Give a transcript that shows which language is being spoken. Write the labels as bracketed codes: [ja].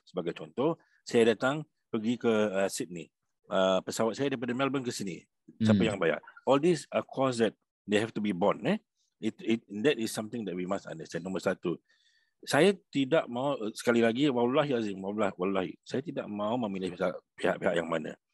[ms] Sebagai contoh, saya datang pergi ke Sydney. Pesawat saya daripada Melbourne ke sini. Siapa yang bayar? [en] All these are costs that they have to be borne. That is something that we must understand. [ms] Nombor satu. Saya tidak mau, sekali lagi, wallahi azim, wallahi, saya tidak mau memilih pihak-pihak yang mana.